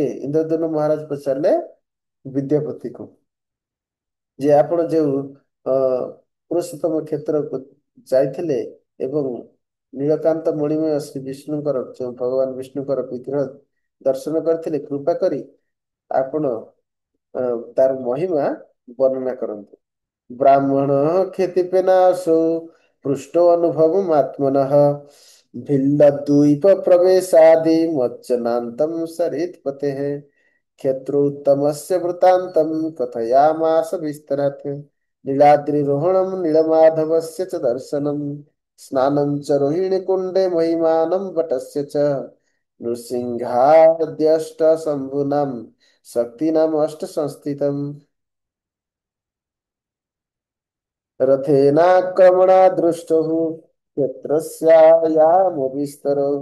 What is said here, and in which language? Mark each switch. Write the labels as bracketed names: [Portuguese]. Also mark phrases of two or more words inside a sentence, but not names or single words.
[Odia] ଇନ୍ଦ୍ରଦ୍ୟୁମ୍ନ ମହାରାଜ ପଚାରିଲେ ବିଦ୍ୟାପତିକୁ ଯେ ଆପଣ ଯେଉଁ ପୁରୁଷୋତ୍ତମ କ୍ଷେତ୍ରକୁ ଯାଇଥିଲେ ଏବଂ ନୀଳକାନ୍ତ ମଣିମୟ ଶ୍ରୀ ବିଷ୍ଣୁଙ୍କର ଯେଉଁ ଭଗବାନ ବିଷ୍ଣୁଙ୍କର ବିଗ୍ରହ ଦର୍ଶନ କରିଥିଲେ, କୃପା କରି ଆପଣ ତାର ମହିମା ବର୍ଣ୍ଣନା କରନ୍ତୁ। [Sanskrit] ବ୍ରାହ୍ମଣ କ୍ଷତିପେନାଶୋ ପୃଷ୍ଟୋ ଅନୁଭବମ୍ ଆତ୍ମନଃ ଭିଲ୍ଲଦ୍ୱୀପ ପ୍ରବେଶାଦି ମଜ୍ଜନାନ୍ତಂ ସରିତ୍ପତେଃ କ୍ଷେତ୍ରୋତ୍ତମस्य वृत्तान्तं कथयामास विस्तरात् नीलाद्रिरोहणं नीलमाधवस्य च दर्शनं स्नानं च रोहिणीकुण्डे महिमानं वटस्य च नृसिंहाद्यष्टशम्भूनां शक्तीनामष्टसंस्थितम् रथेनाक्रमणादृष्टः क्षेत्रस्यायामविस्तरः